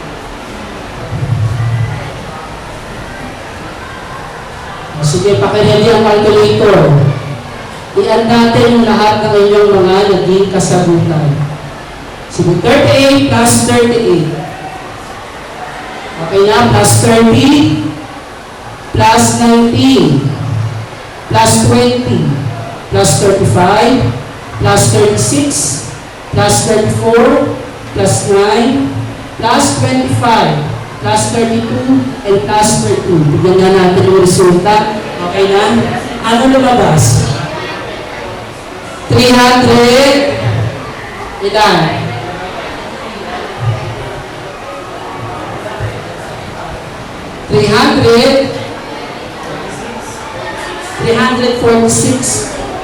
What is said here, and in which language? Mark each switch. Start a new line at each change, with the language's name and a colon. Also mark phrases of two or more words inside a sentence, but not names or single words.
Filipino: Sige, pakiready ang calculator. I-add natin yung lahat ng inyong mga naging kasagutan. Sige, 38 plus 38. Okay na, plus 30, plus 19, plus 20, plus 35, plus 36, plus 34, plus 9, plus 25, plus 32,
English: and plus
Filipino: 13. Tignan nga natin yung resulta. Okay na? Ano lumabas? 300, ilan? 346.